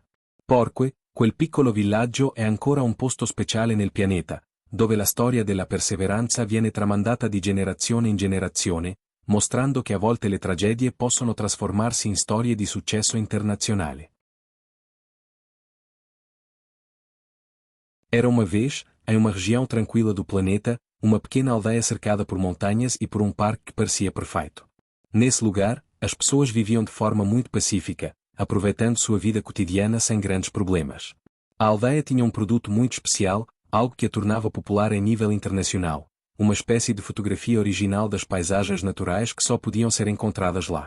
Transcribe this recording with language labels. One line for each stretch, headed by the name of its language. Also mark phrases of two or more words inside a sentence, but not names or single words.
Italian: Porque, quel piccolo villaggio è ancora un posto speciale nel pianeta, dove la storia della perseveranza viene tramandata di generazione in generazione, mostrando che a volte le tragedie possono trasformarsi in storie di successo internazionale.
Portuguese: Era uma vez, em uma região tranquila do planeta, uma pequena aldeia cercada por montanhas e por um parque que parecia perfeito. Nesse lugar, as pessoas viviam de forma muito pacífica, aproveitando sua vida cotidiana sem grandes problemas. A aldeia tinha um produto muito especial, algo que a tornava popular em nível internacional, uma espécie de fotografia original das paisagens naturais que só podiam ser encontradas lá.